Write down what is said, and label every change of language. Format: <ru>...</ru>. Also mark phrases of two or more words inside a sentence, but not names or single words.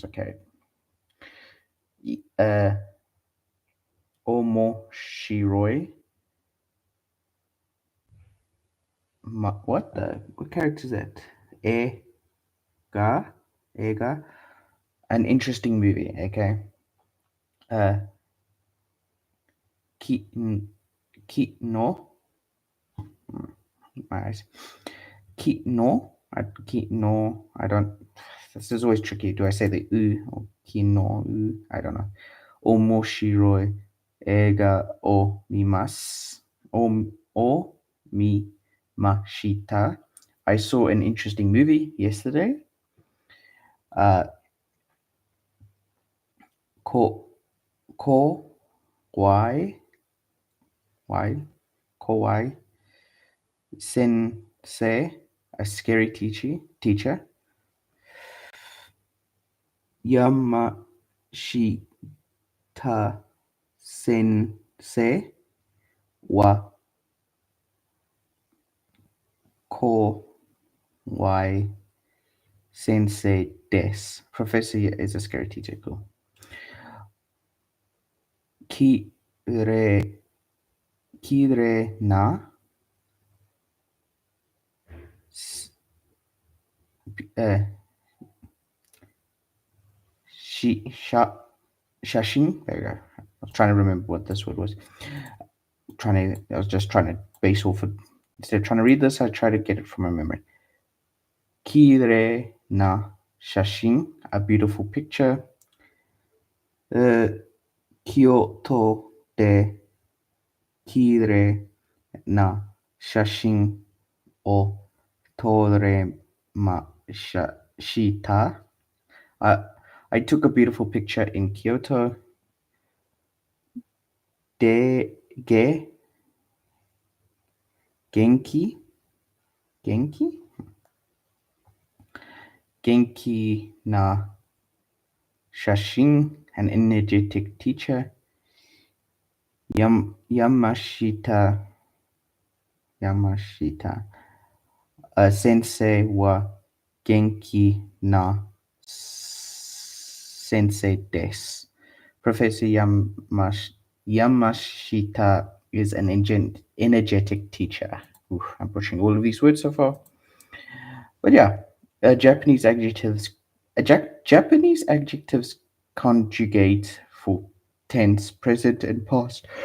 <en>Okay. Uh, omoshiroi. What character is that?</en> <ja>映画、映画,</ja> <en>an interesting movie.</en> <ja>Okay. Uh, き きのう,</ja> <en>my eyes.</en> <ja>きのう、きのう.</ja> <en>I don't. This is always tricky. Do I say the u or</en> <ja>きのう?</ja> <en>I don't know.</en> <ja>面白い映画を見ます. を見ました.</ja> <en>I saw an interesting movie yesterday.</en> <ja>Uh, こ こ why 怖い先生,</ja> <en>a scary teacher.</en> <ja>山下先生は怖い先生です.</ja> <en>Professor is a scary teacher. Cool.</en> <ja>きれい きれいな uh、写真.</ja> <en>There you go. I was trying to remember what this word was. I was just trying to base off it. Instead of trying to read this, I try to get it from my memory.</en> <ja>きれいな写真,</ja> <en>a beautiful picture.</en> <ja>京都できれいな写真を撮れました.</ja> <en>I took a beautiful picture in Kyoto.</en> <ja>で元気元気元気な写真,</ja> <en>an energetic teacher.</en> <ja>山下先生は元気な先生です.</ja> <en>Professor Yamashita is an energetic teacher. Oof, I'm pushing all of these words so far. But yeah, Japanese adjectives. Japanese adjectives conjugate for tense, present, and past.</en>